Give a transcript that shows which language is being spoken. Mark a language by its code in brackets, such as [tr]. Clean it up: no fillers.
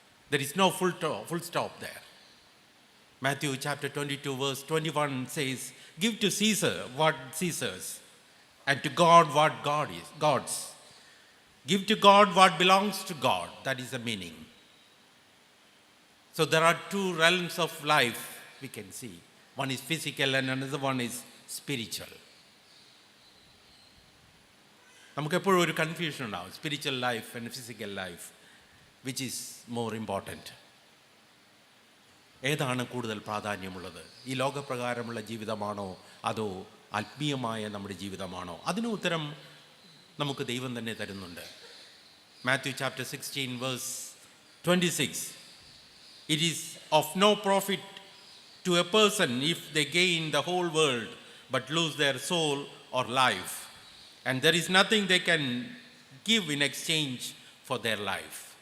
[en] There is no full stop there. Matthew chapter 22 verse 21 says, give to Caesar what Caesar's, and to God what God's. Give to God what belongs to God. That is the meaning. So there are two realms of life we can see. One is physical and another one is spiritual. [ml] നമുക്കെപ്പോഴും ഒരു confusion ഉണ്ടാവും, [en] Spiritual life and physical life, which is more important. [ml] ഏതാണ് കൂടുതൽ പ്രാധാന്യമുള്ളത്? ഈ ലോകപ്രകാരമുള്ള ജീവിതമാണോ അതോ ആത്മീയമായ നമ്മുടെ ജീവിതമാണോ? അതിന് ഉത്തരം നമുക്ക് ദൈവം തന്നെ തരുന്നുണ്ട്. [en] Matthew chapter 16 verse 26, it is of no profit to a person if they gain the whole world but lose their soul or life. And there is nothing they can give in exchange for their life.